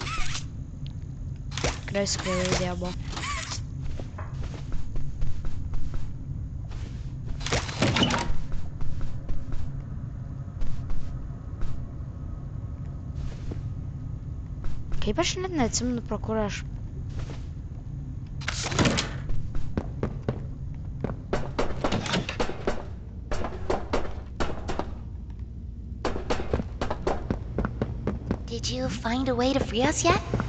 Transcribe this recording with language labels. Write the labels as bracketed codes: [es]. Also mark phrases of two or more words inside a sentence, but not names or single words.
[lt] Tikrai skvaila idėja buvo. Kaip aš net neatsimenu, pro kur aš... [en] Did you find a way to free us yet?